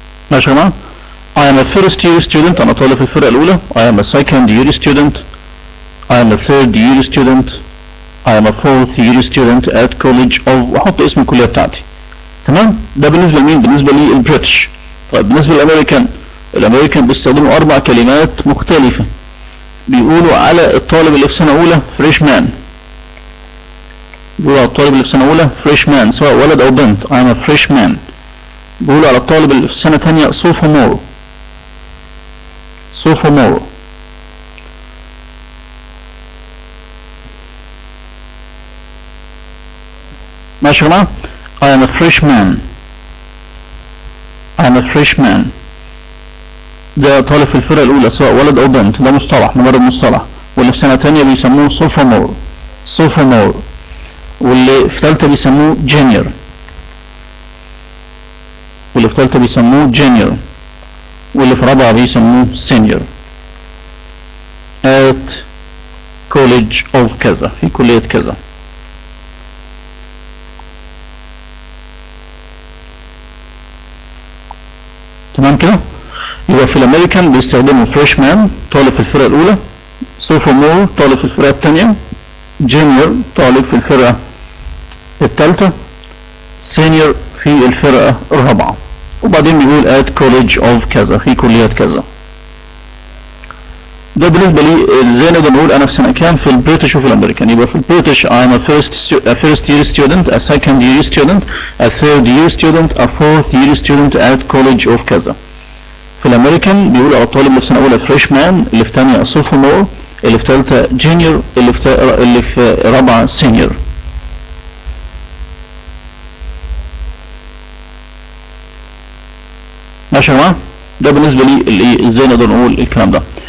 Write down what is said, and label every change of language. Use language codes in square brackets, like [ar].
[ar] ماشي يا جماعة؟ [en] I am a first year student، [ar] أنا طالب في الفرقة الأولى. [en] I am a second year student I am a third year student. I am a fourth year student at college of، [ar] واحط اسم الكلية بتاعتي. تمام؟ ده بالنسبة لمين؟ بالنسبة للبريتش. طيب بالنسبة للأمريكان، الأمريكان بيستخدموا 4 كلمات مختلفة. بيقولوا على الطالب اللي في سنة أولى فريش مان. بيقولوا على الطالب اللي في سنة أولى فريش مان سواء ولد أو بنت. [en] I am a fresh man. [ar] بيقولوا على الطالب اللي في سنة تانية sophomore. [en] sophomore. [ar] ماشي يا جماعة؟ [en] I am a freshman. I am a freshman. [ar] ده طالب في الفرقة الأولى سواء ولد أو بنت، ده مصطلح، مجرد مصطلح. واللي في سنة تانية بيسموه sophomore. [en] sophomore. [ar] واللي في تالتة بيسموه junior. واللي في تالتة بيسموه junior. واللي في رابعة بيسموه senior. [en] at college of [ar] كذا، في كلية كذا. تمام كده؟ يبقى في الامريكان بيستخدموا فريشمان طالب في الفرقة الأولى، سوفومور طالب في الفرقة الثانية، جونيور طالب في الفرقة الثالثة، سينيور في الفرقة الرابعة. وبعدين بيقول [en] at college of [ar] كذا، في كلية كذا. ده بالنسبة لي ازاي نقدر نقول أنا في سنة كام في البريتش وفي الأمريكان. يبقى في البريتش [en] I'm a first year student, a second year student, a third year student, a fourth year student at college of كذا. [ar] في الامريكان بيقولوا على الطالب اللي في سنه اولى فريش مان، اللي في ثانيه سوفومور، اللي في ثالثه جونيور، اللي في رابعه سينيور. ماشي يا جماعه؟ ده بالنسبه لي ازاي نقدر نقول الكلام ده.